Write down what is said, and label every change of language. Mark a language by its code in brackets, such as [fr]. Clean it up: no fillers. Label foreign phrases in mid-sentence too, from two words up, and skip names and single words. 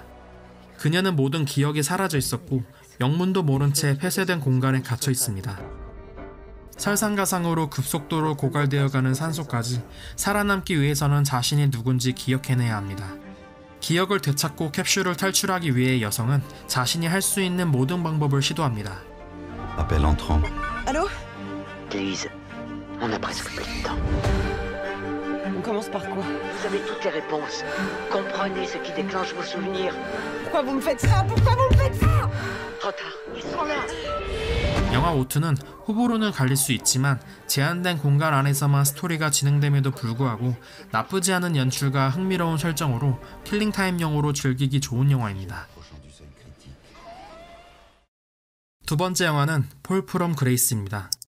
[ko] 그녀는 모든 기억이 사라져 있었고 영문도 모른 채 폐쇄된 공간에 갇혀 있습니다. 설상가상으로 급속도로 고갈되어가는 산소까지 살아남기 위해서는 자신이 누군지 기억해내야 합니다. 기억을 되찾고 캡슐을 탈출하기 위해 여성은 자신이 할 수 있는 모든 방법을 시도합니다. [fr] Appel entrant. Allô? Lise, on a presque plus de temps. On commence par quoi? Vous avez toutes les réponses. Comprenez ce qui déclenche vos souvenirs. Pourquoi vous me faites ça? Pourquoi vous me faites ça? Trop tard, ils sont là. [ko] 영화 O2는 후보로는 갈릴 수 있지만 제한된 공간 안에서만 스토리가 진행됨에도 불구하고 나쁘지 않은 연출과 흥미로운 설정으로 킬링타임용으로 즐기기 좋은 영화입니다. 두 번째 영화는 폴 프롬 그레이스입니다.